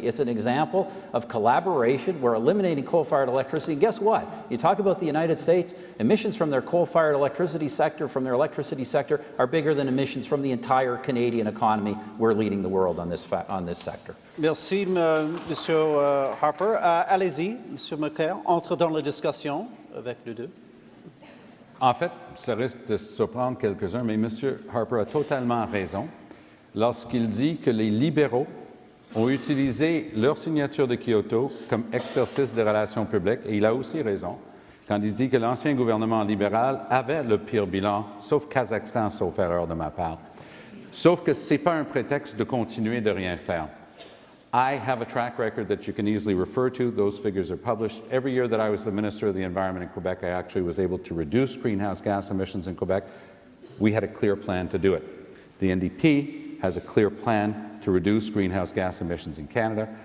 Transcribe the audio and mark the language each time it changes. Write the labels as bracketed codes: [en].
[en] It's an example of collaboration. We're eliminating coal-fired electricity. And guess what? You talk about the United States, emissions from their coal-fired electricity sector, from their electricity sector, are bigger than emissions from the entire Canadian economy. We're leading the world on this sector. [fr] Merci, Monsieur Harper. Allez-y, Monsieur Mulcair, entre dans la discussion avec les deux. En fait, ça risque de surprendre quelques-uns, mais M. Harper a totalement raison lorsqu'il dit que les libéraux ont utilisé leur signature de Kyoto comme exercice de relations publiques, et il a aussi raison quand il dit que l'ancien gouvernement libéral avait le pire bilan, sauf Kazakhstan, sauf erreur de ma part. Sauf que ce n'est pas un prétexte de continuer de rien faire. [en] I have a track record that you can easily refer to. Those figures are published. Every year that I was the Minister of the Environment in Quebec, I actually was able to reduce greenhouse gas emissions in Quebec. We had a clear plan to do it. The NDP has a clear plan to reduce greenhouse gas emissions in Canada.